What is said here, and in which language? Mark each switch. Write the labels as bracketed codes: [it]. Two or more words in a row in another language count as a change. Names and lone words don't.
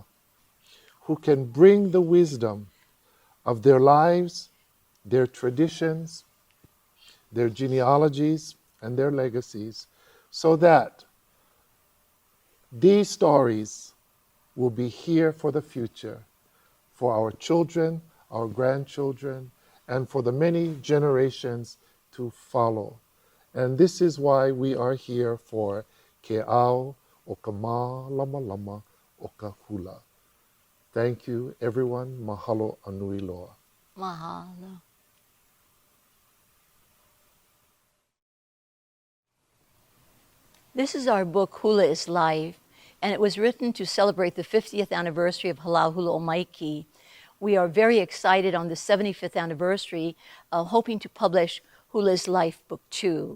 [en] who can bring the wisdom of their lives, their traditions, their genealogies, and their legacies, so that these stories will be here for the future, for our children, our grandchildren, and for the many generations to follow. And this is why we are here for Ke'au o ka Mālamalama o ka Hula. Thank you, everyone. [haw] Mahalo anui loa. Mahalo. [en] This is our book, Hula is Life, and it was written to celebrate the 50th anniversary of Halau Hula O Maiki. We are very excited on the 75th anniversary, hoping to publish Hula is Life Book 2.